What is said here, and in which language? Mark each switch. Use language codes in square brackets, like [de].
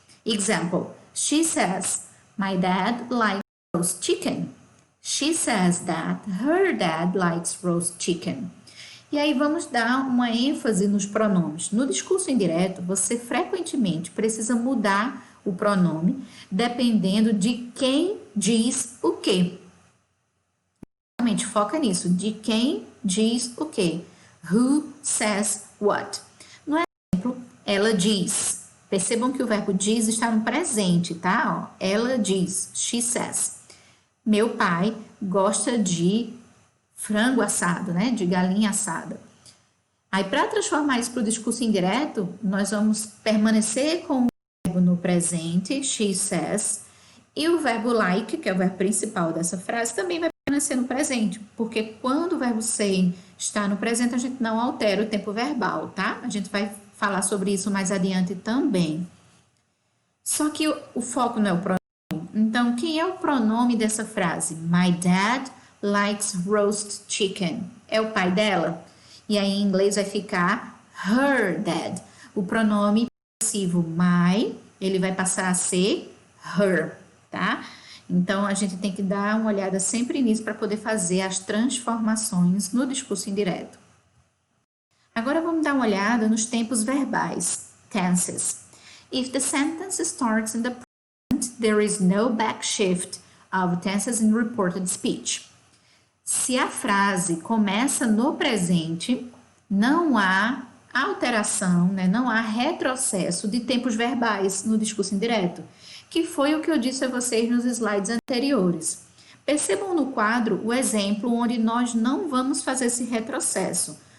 [en] Example, she says, my dad likes roast chicken. She says that her dad likes roast chicken. [pt] E aí vamos dar uma ênfase nos pronomes. No discurso indireto, você frequentemente precisa mudar o pronome dependendo de quem diz o quê. Realmente foca nisso, de quem diz o quê. [en] Who says what? [pt] No exemplo, ela diz. Percebam que o verbo diz está no presente, tá? Ó, ela diz, [en] she says. [pt] Meu pai gosta de frango assado, né? De galinha assada. Aí, para transformar isso para o discurso indireto, nós vamos permanecer com o verbo no presente, [en] she says, [pt] e o verbo like, que é o verbo principal dessa frase, também vai permanecer no presente, porque quando o verbo say está no presente, a gente não altera o tempo verbal, tá? A gente vai falar sobre isso mais adiante também. Só que o foco não é o pronome. Então, quem é o pronome dessa frase? [en] My dad likes roast chicken. [pt] É o pai dela? E aí em inglês vai ficar [en] her dad. [pt] O pronome possessivo my, ele vai passar a ser her, tá? Então a gente tem que dar uma olhada sempre nisso para poder fazer as transformações no discurso indireto. Agora vamos dar uma olhada nos tempos verbais, tenses. [en] If the sentence starts in the present, there is no back shift of tenses in reported speech. [pt] Se a frase começa no presente, não há alteração, né? Não há retrocesso de tempos verbais no discurso indireto, que foi o que eu disse a vocês nos slides anteriores. Percebam no quadro o exemplo onde nós não vamos fazer esse retrocesso.